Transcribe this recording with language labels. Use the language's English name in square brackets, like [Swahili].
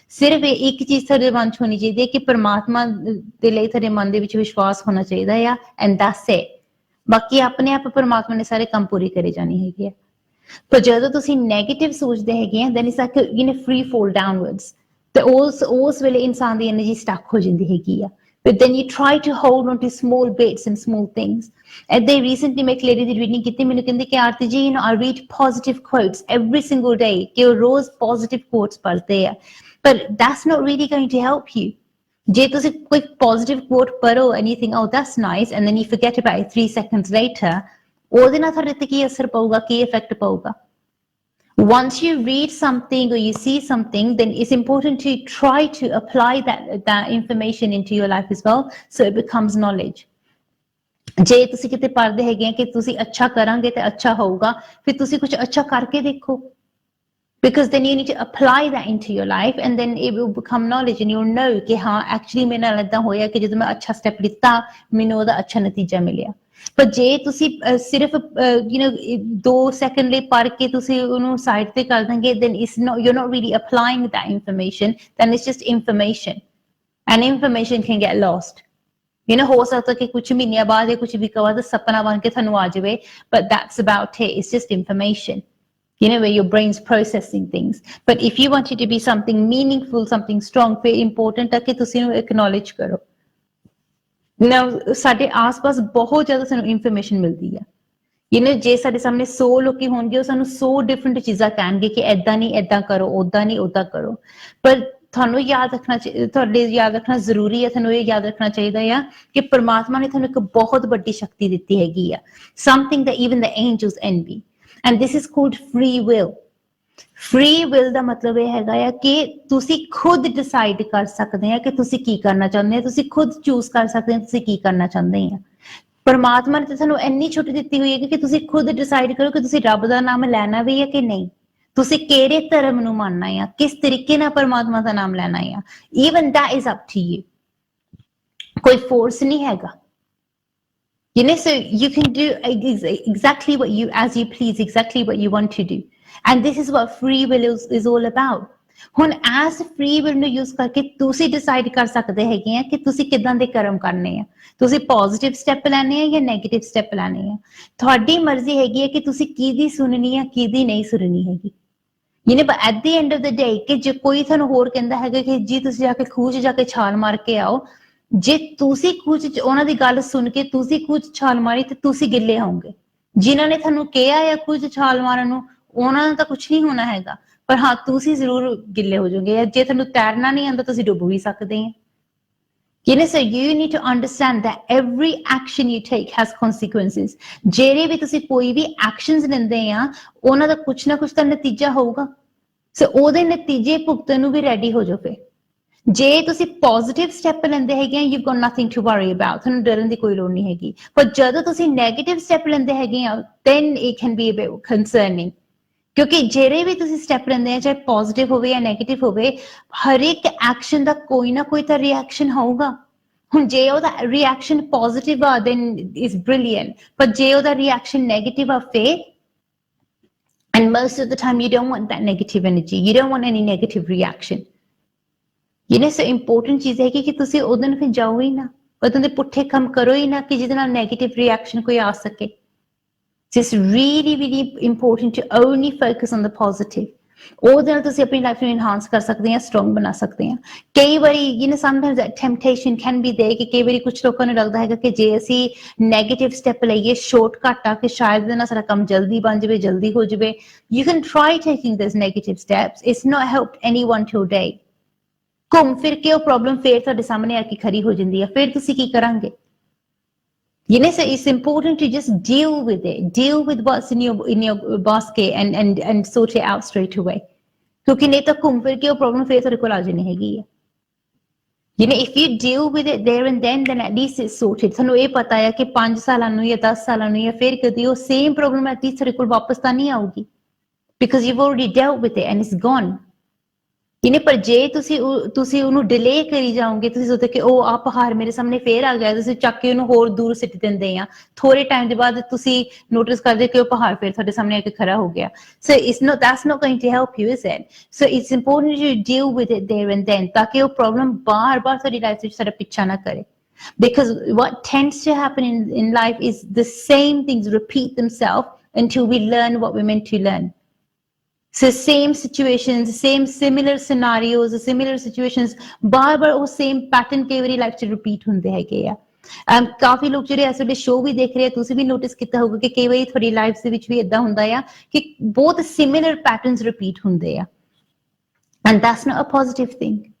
[Punjabi] ਸਿਰਫ ਇੱਕ ਚੀਜ਼ ਤੁਹਾਡੇ ਮਨ ਚ ਹੋਣੀ ਚਾਹੀਦੀ ਹੈ ਕਿ ਪਰਮਾਤਮਾ ਦੇ ਲਈ ਤੁਹਾਡੇ ਮਨ ਦੇ ਵਿੱਚ ਵਿਸ਼ਵਾਸ ਹੋਣਾ ਚਾਹੀਦਾ ਆ [English] and that's it। [Punjabi] ਬਾਕੀ ਆਪਣੇ ਆਪ ਪਰਮਾਤਮਾ ਨੇ ਸਾਰੇ ਕੰਮ ਪੂਰੀ ਕਰੀ ਜਾਣੀ ਹੈਗੀ ਹੈ। ਪਰ ਜਦੋਂ ਤੁਸੀਂ ਨੈਗੇਟਿਵ ਸੋਚਦੇ ਹੈਗੇ ਆ [English] then it's like free fall downwards [Punjabi] ਤੇ ਉਸ ਵੇਲੇ ਇਨਸਾਨ ਦੀ ਐਨਰਜੀ ਸਟਕ ਹੋ ਜਾਂਦੀ ਹੈਗੀ ਆ। [English] but then you try to hold on to small bits and small things। [Punjabi] ਏਦਾਂ ਹੀ recently ਮੈਂ ਇੱਕ ਲੇਡੀ ਦੀ ਰੀਡਿੰਗ ਕੀਤੀ, ਮੈਨੂੰ ਕਹਿੰਦੀ ਕਿ ਆਰਤੀ ਜੀ [English] I read positive quotes every single day [Punjabi] ਕਿ ਉਹ ਰੋਜ਼ positive quotes ਪੜ੍ਹਦੇ ਆ [English] but that's not really going to help you। [Punjabi] ਜੇ ਤੁਸੀਂ ਕੋਈ positive quote ਪੜ੍ਹੋ [English] and you think oh that's nice and then you forget about it 3 seconds later, [Punjabi] ਉਹਦੇ ਨਾਲ ਤੁਹਾਡੇ ਤੇ ਕੀ ਅਸਰ ਪਊਗਾ, ਕੀ ਇਫੈਕਟ ਪਊਗਾ। [English] Once you read something or you see something, then it's important to try to apply that information into your life as well so it becomes knowledge। [Punjabi] ਜੇ ਤੁਸੀਂ ਕਿਤੇ ਪੜ੍ਹਦੇ ਹੈਗੇ ਆ ਕਿ ਤੁਸੀਂ ਅੱਛਾ ਕਰਾਂਗੇ ਤੇ ਅੱਛਾ ਹੋਊਗਾ, ਫਿਰ ਤੁਸੀਂ ਕੁਝ ਅੱਛਾ ਕਰਕੇ ਦੇਖੋ [English] because then you need to apply that into your life and then it will become knowledge and you'll know [Punjabi] ਕਿ ਹਾਂ actually ਮੇਰੇ ਨਾਲ ਏਦਾਂ ਹੋਇਆ ਕਿ ਜਦੋਂ ਮੈਂ ਅੱਛਾ ਸਟੈਪ ਲਿੱਤਾ ਮੈਨੂੰ ਉਹਦਾ ਅੱਛਾ ਨਤੀਜਾ ਮਿਲਿਆ। ਪਰ ਜੇ ਤੁਸੀਂ ਸਿਰਫ 2 ਸੈਕਿੰਡ ਲਈ ਪੜ੍ਹ ਕੇ ਤੁਸੀਂ ਉਹਨੂੰ ਸਾਈਡ ਤੇ ਕਰ ਦਾਂਗੇ [English] then you're not really applying that information, then it's just information and information can get lost। [Punjabi] ਹੋ ਸਕਦਾ ਕਿ ਕੁਝ ਮਹੀਨਿਆਂ ਬਾਅਦ ਜਾਂ ਕੁਝ ਵੀਕਾਂ ਬਾਅਦ ਸੁਪਨਾ ਬਣ ਕੇ ਤੁਹਾਨੂੰ ਆ ਜਾਵੇ [English] but that's about it, it's just information where your brain's processing things। but if you want it to be something meaningful, something strong, very important [Punjabi] ਹੈ ਕਿ ਤੁਸੀਂ ਇਹਨੂੰ acknowledge ਕਰੋ। now ਸਾਡੇ ਆਸ-ਪਾਸ ਬਹੁਤ ਜ਼ਿਆਦਾ ਸਾਨੂੰ ਇਨਫੋਰਮੇਸ਼ਨ ਮਿਲਦੀ ਆ। ਜੇ ਸਾਡੇ ਸਾਹਮਣੇ 100 ਲੋਕੀ ਹੋਣਗੇ ਉਹ ਸਾਨੂੰ 100 ਡਿਫਰੈਂਟ ਚੀਜ਼ਾਂ ਕਹਿਣਗੇ ਕਿ ਏਦਾਂ ਨਹੀਂ ਏਦਾਂ ਕਰੋ, ਓਦਾਂ ਨਹੀਂ ਓਦਾਂ ਕਰੋ, ਪਰ ਤੁਹਾਨੂੰ ਯਾਦ ਰੱਖਣਾ ਜ਼ਰੂਰੀ ਹੈ। ਤੁਹਾਨੂੰ ਇਹ ਯਾਦ ਰੱਖਣਾ ਚਾਹੀਦਾ ਆ ਕਿ ਪਰਮਾਤਮਾ ਨੇ ਤੁਹਾਨੂੰ ਇੱਕ ਬਹੁਤ ਵੱਡੀ ਸ਼ਕਤੀ ਦਿੱਤੀ ਹੈਗੀ ਆ, [English] something that even the angels envy and this is called free will। [Punjabi] free will ਦਾ ਮਤਲਬ ਇਹ ਹੈਗਾ ਆ ਕਿ ਤੁਸੀਂ ਖੁਦ ਡਿਸਾਈਡ ਕਰ ਸਕਦੇ ਆ ਕਿ ਤੁਸੀਂ ਕੀ ਕਰਨਾ ਚਾਹੁੰਦੇ ਆ, ਤੁਸੀਂ ਖੁਦ ਚੂਜ਼ ਕਰ ਸਕਦੇ ਆ ਤੁਸੀਂ ਕੀ ਕਰਨਾ ਚਾਹੁੰਦੇ ਆ। ਪਰਮਾਤਮਾ ਨੇ ਤਾਂ ਤੁਹਾਨੂੰ ਇੰਨੀ ਛੁੱਟ ਦਿੱਤੀ ਹੋਈ ਹੈ ਕਿ ਤੁਸੀਂ ਖੁਦ ਡਿਸਾਈਡ ਕਰੋ ਕਿ ਤੁਸੀਂ ਰੱਬ ਦਾ ਨਾਮ ਲੈਣਾ ਵੀ ਹੈ ਕਿ ਨਹੀਂ, ਤੁਸੀਂ ਕਿਹੜੇ ਧਰਮ ਨੂੰ ਮੰਨਣਾ ਆ, ਕਿਸ ਤਰੀਕੇ ਨਾਲ ਪਰਮਾਤਮਾ ਦਾ ਨਾਮ ਲੈਣਾ ਆ। [English] even that is up to you, [Punjabi] ਕੋਈ ਫੋਰਸ ਨਹੀਂ ਹੈਗਾ। [English] You know, so you can do exactly what you, as you please, exactly what you want to do. And this is what free will is all about. [Punjabi] ਹੁਣ as free will ਨੂੰ use ਕਰਕੇ ਤੁਸੀਂ decide ਕਰ ਸਕਦੇ ਹੈਗੇ ਆ ਕਿ ਤੁਸੀਂ ਕਿੱਦਾਂ ਦੇ ਕਰਮ ਕਰਨੇ ਆ, ਤੁਸੀਂ positive step ਲੈਣੇ ਆ ਜਾਂ negative step ਲੈਣੇ ਆ। ਤੁਹਾਡੀ ਮਰਜ਼ੀ ਹੈਗੀ ਹੈ ਕਿ ਤੁਸੀਂ ਕਿਹਦੀ ਸੁਣਨੀ ਆ, ਕਿਹਦੀ ਨਹੀਂ ਸੁਣਨੀ ਹੈਗੀ। [English] You know, but at the end of the day, [Punjabi] ਕਿ ਜੇ ਕੋਈ ਤੁਹਾਨੂੰ ਹੋਰ ਕਹਿੰਦਾ ਹੈਗਾ ਕਿ ਜੀ ਤੁਸੀਂ ਜਾ ਕੇ ਖੂਹ 'ਚ ਜਾ ਕੇ ਛਾਲ ਮਾਰ ਕੇ ਆਓ, ਜੇ ਤੁਸੀਂ ਖੂਹ 'ਚ ਉਹਨਾਂ ਦੀ ਗੱਲ ਸੁਣ ਕੇ ਤੁਸੀਂ ਖੂਹ 'ਚ ਛਾਲ ਮਾਰੀ ਤੇ ਤੁਸੀਂ ਗਿੱਲੇ ਹੋਵੋਗੇ। ਜਿਨ੍ਹਾਂ ਨੇ ਤੁਹਾਨੂੰ ਕਿਹਾ ਆ ਖੂਹ 'ਚ ਛਾਲ ਮਾਰਨ ਨੂੰ, ਉਹਨਾਂ ਨੂੰ ਤਾਂ ਕੁਝ ਨਹੀਂ ਹੋਣਾ ਹੈਗਾ, ਪਰ ਹਾਂ ਤੁਸੀਂ ਜ਼ਰੂਰ ਗਿੱਲੇ ਹੋ ਜਾਓਗੇ। ਜੇ ਤੁਹਾਨੂੰ ਤੈਰਨਾ ਨਹੀਂ ਆਉਂਦਾ ਤੁਸੀਂ ਡੁੱਬ ਵੀ ਸਕਦੇ ਆ। [English] You know, so you need to understand that every action you take has consequences. [Punjabi] ਜਿਹੜੇ ਵੀ ਤੁਸੀਂ ਕੋਈ ਵੀ actions ਲੈਂਦੇ ਆ, ਉਹਨਾਂ ਦਾ ਕੁਛ ਨਾ ਕੁਛ ਤਾਂ ਨਤੀਜਾ ਹੋਊਗਾ। ਸੋ ਉਹਦੇ ਨਤੀਜੇ ਭੁਗਤਣ ਨੂੰ ਵੀ ਰੈਡੀ ਹੋ ਜਾਓ। ਫਿਰ ਜੇ ਤੁਸੀਂ ਪੋਜ਼ਿਟਿਵ ਸਟੈਪ ਲੈਂਦੇ ਹੈਗੇ ਆ, [English] you got nothing to worry about, [Punjabi] ਤੁਹਾਨੂੰ ਡਰਨ ਦੀ ਕੋਈ ਲੋੜ ਨਹੀਂ ਹੈਗੀ। ਪਰ ਜਦੋਂ ਤੁਸੀਂ ਨੈਗੇਟਿਵ ਸਟੈਪ ਲੈਂਦੇ ਹੈਗੇ ਆ, [English] then it can be a bit concerning, [Punjabi] ਕਿਉਂਕਿ ਜਿਹੜੇ ਵੀ ਤੁਸੀਂ ਸਟੈਪ ਲੈਂਦੇ ਆ, ਚਾਹੇ ਪੋਜ਼ਿਟਿਵ ਹੋਵੇ ਜਾਂ ਨੈਗੇਟਿਵ ਹੋਵੇ, ਹਰ ਇੱਕ ਐਕਸ਼ਨ ਦਾ ਕੋਈ ਨਾ ਕੋਈ ਤਾਂ ਰਿਐਕਸ਼ਨ ਹੋਊਗਾ। ਹੁਣ ਜੇ ਉਹਦਾ ਰਿਐਕਸ਼ਨ ਪੋਜ਼ਿਟਿਵ ਆ, [English] then is brilliant, [Punjabi] ਪਰ ਜੇ ਉਹਦਾ ਰਿਐਕਸ਼ਨ ਨੈਗੇਟਿਵ ਆ, ਫਿਰ [English] and most of the time you don't want that negative energy, you don't want any negative reaction. You know, so important [Punjabi] ਚੀਜ਼ ਹੈ ਕਿ ਤੁਸੀਂ ਉਹਦੇ ਨੂੰ ਫਿਰ ਜਾਓ ਹੀ ਨਾ, ਉਹਦੇ ਦੇ ਪੁੱਠੇ ਕੰਮ ਕਰੋ ਹੀ ਨਾ ਕਿ ਜਿਹਦੇ ਨਾਲ ਨੈਗੇਟਿਵ ਰਿਐਕਸ਼ਨ ਕੋਈ ਆ ਸਕੇ। [English] It's really, really important to only focus on the positive. [Punjabi] ਉਹਦੇ ਨਾਲ ਤੁਸੀਂ ਆਪਣੀ ਲਾਈਫ ਨੂੰ ਇਨਹਾਂਸ ਕਰ ਸਕਦੇ ਆ, ਸਟਰੋਂਗ ਬਣਾ ਸਕਦੇ ਆ। ਕਈ ਵਾਰੀ [English] you know, sometimes that temptation can be there [Punjabi] ਕਿ ਕਈ ਵਾਰੀ ਕੁਝ ਲੋਕਾਂ ਨੂੰ ਲੱਗਦਾ ਹੈਗਾ ਕਿ ਜੇ ਅਸੀਂ ਨੈਗੇਟਿਵ ਸਟੈਪ ਲਈਏ, ਸ਼ਾਰਟਕਟ ਆ ਕਿ ਸ਼ਾਇਦ ਇਹਦੇ ਨਾਲ ਸਾਡਾ ਕੰਮ ਜਲਦੀ ਬਣ ਜਾਵੇ, ਜਲਦੀ ਹੋ ਜਾਵੇ। [English] You can try taking those negative steps. It's not helped anyone today. [Punjabi] ਘੁੰਮ ਫਿਰ ਕੇ ਉਹ ਪ੍ਰੋਬਲਮ ਫੇਰ ਤੁਹਾਡੇ ਸਾਹਮਣੇ ਆ ਕੇ ਖੜੀ ਹੋ ਜਾਂਦੀ ਹੈ, ਫਿਰ ਤੁਸੀਂ ਕੀ ਕਰਾਂਗੇ? [English] You know, so it's important to just deal with it, deal with what's in your basket and sort it out straight away. [Punjabi] ਕਿਉਂਕਿ ਨਹੀਂ ਤਾਂ ਘੁੰਮ ਫਿਰ ਕੇ ਉਹ ਪ੍ਰੋਬਲਮ ਫੇਰ ਤੁਹਾਡੇ ਕੋਲ ਆ ਜਾਣੀ ਹੈਗੀ ਹੈ। [English] You know, if you deal with it there and then at least it's sorted. [Punjabi] ਤੁਹਾਨੂੰ ਇਹ ਪਤਾ ਹੈ ਕਿ 5 ਸਾਲਾਂ ਨੂੰ ਜਾਂ 10 ਸਾਲਾਂ ਨੂੰ ਜਾਂ ਫਿਰ ਕਦੀ ਉਹ ਸੇਮ ਪ੍ਰੋਬਲਮ at least ਤੁਹਾਡੇ ਕੋਲ ਵਾਪਸ ਤਾਂ ਨਹੀਂ ਆਊਗੀ, [English] because you've already dealt with it and it's gone. [Punjabi] ਇਹਨੇ ਪਰ ਜੇ ਤੁਸੀਂ ਉਹਨੂੰ ਡਿਲੇ ਕਰੀ ਜਾਓਗੇ, ਤੁਸੀਂ ਸੋਚਦੇ ਕਿ ਉਹ ਆ ਪਹਾੜ ਮੇਰੇ ਸਾਹਮਣੇ ਫੇਰ ਆ ਗਿਆ, ਤੁਸੀਂ ਚੱਕ ਕੇ ਉਹਨੂੰ ਹੋਰ ਦੂਰ ਸਿੱਟ ਦਿੰਦੇ ਆ, ਥੋੜੇ ਟਾਈਮ ਦੇ ਬਾਅਦ ਤੁਸੀਂ ਨੋਟਿਸ ਕਰਦੇ ਕਿ ਉਹ ਪਹਾੜ ਫੇਰ ਤੁਹਾਡੇ ਸਾਹਮਣੇ ਆ ਕੇ ਖੜਾ ਹੋ ਗਿਆ। [English] So that's not going to help you, is it? So it's important to deal with it there and then, [Punjabi] ਤਾਂ ਕਿ ਉਹ ਪ੍ਰੋਬਲਮ ਬਾਰ-ਬਾਰ ਤੁਹਾਡੀ ਲਾਈਫ ਵਿੱਚ ਸਾਡਾ ਪਿੱਛਾ ਨਾ ਕਰੇ। [English] Because what tends to happen in life is the same things repeat themselves until we learn what we're meant to learn. So same situations, similar scenarios, similar situations, [Punjabi] ਬਾਰ-ਬਾਰ ਉਹ same pattern ਕਈ ਵਾਰੀ life 'ਚ repeat ਹੁੰਦੇ ਹੈਗੇ ਆ। ਕਾਫੀ ਲੋਕ ਜਿਹੜੇ ਇਸ ਵੇਲੇ ਸ਼ੋਅ ਵੀ ਦੇਖ ਰਹੇ ਆ, ਤੁਸੀਂ ਵੀ ਨੋਟਿਸ ਕੀਤਾ ਹੋਊਗਾ ਕਿ ਕਈ ਵਾਰੀ ਤੁਹਾਡੀ ਲਾਈਫ ਦੇ ਵਿੱਚ ਵੀ ਏਦਾਂ ਹੁੰਦਾ ਆ ਕਿ ਬਹੁਤ ਸਿਮਿਲਰ ਪੈਟਰਨਸ ਰਿਪੀਟ ਹੁੰਦੇ ਆ, [English] and that's not a positive thing.